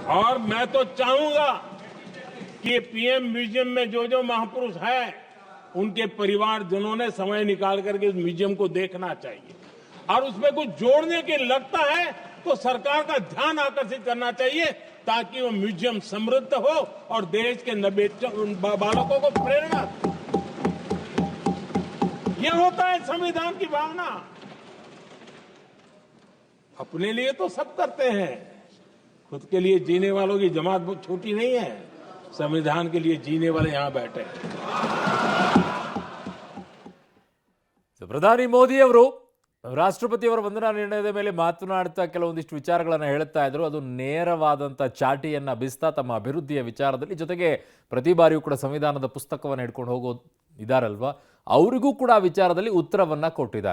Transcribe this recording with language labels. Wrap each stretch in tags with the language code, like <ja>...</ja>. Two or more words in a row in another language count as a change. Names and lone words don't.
<hi>और मैं तो चाहूंगा कि पीएम म्यूजियम में जो जो महापुरुष हैं उनके परिवारजनों ने समय निकाल करके उस म्यूजियम को देखना चाहिए और उसमें कुछ जोड़ने के लगता है तो सरकार का ध्यान आकर्षित करना चाहिए ताकि वो म्यूजियम समृद्ध हो और देश के बालकों को प्रेरणा दे। ये होता है संविधान की भावना। अपने लिए तो सब करते हैं, खुद के लिए जीने वालों की जमात बहुत छोटी नहीं है। संविधान के लिए जीने वाले यहां बैठे हैं।</hi> <kn>ಪ್ರಧಾನಿ ಮೋದಿ ಅವರು ರಾಷ್ಟ್ರಪತಿಯವರ ವಂದನಾ ನಿರ್ಣಯದ ಮೇಲೆ ಮಾತನಾಡ್ತಾ ಕೆಲವೊಂದಿಷ್ಟು ವಿಚಾರಗಳನ್ನು ಹೇಳ್ತಾ ಇದ್ರು. ಅದು ನೇರವಾದಂಥ ಚಾಟಿಯನ್ನು ಬೀಸ್ತಾ ತಮ್ಮ ಅಭಿವೃದ್ಧಿಯ ವಿಚಾರದಲ್ಲಿ, ಜೊತೆಗೆ ಪ್ರತಿ ಬಾರಿಯೂ ಕೂಡ ಸಂವಿಧಾನದ ಪುಸ್ತಕವನ್ನು ಹಿಡ್ಕೊಂಡು ಹೋಗೋದು ಇದಾರಲ್ವಾ, ಅವರಿಗೂ ಕೂಡ ಆ ವಿಚಾರದಲ್ಲಿ ಉತ್ತರವನ್ನು ಕೊಟ್ಟಿದ್ದಾರೆ.</kn>